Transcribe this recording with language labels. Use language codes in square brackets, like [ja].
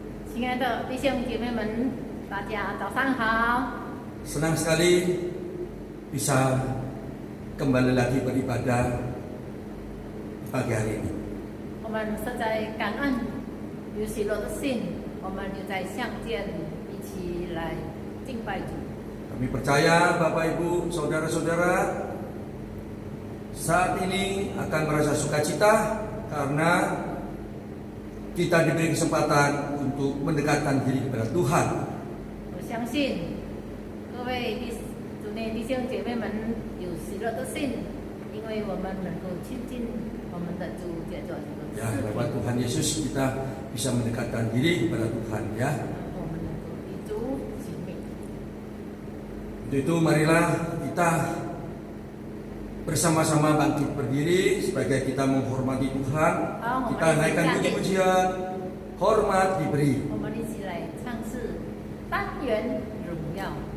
[zh] 亲爱的弟兄姐妹们，大家早上好。 [id] Senang sekali bisa kembali lagi beribadah pagi hari ini. [zh] 我们实在感恩，有喜乐的心，我们又在相见，一起来敬拜主。 [id] Kami percaya Bapak Ibu, saudara-saudara saat ini akan merasa sukacita karena kita diberi kesempatan untuk mendekatkan diri kepada Tuhan. [zh] 我相信各位主内弟兄姐妹们有喜乐的心，因为我们能够亲近我们的主，借着这个 [id] Ya, [zh] 视 [id] lewat Tuhan Yesus kita bisa mendekatkan diri kepada Tuhan ya. [zh] 我们能够与主亲密。 [id] Untuk itu marilah kita bersama-sama bangkit berdiri sebagai kita menghormati Tuhan. Kita naikkan puji-pujian, hormat diberi. [zh] 我们一起来唱诗单元荣耀。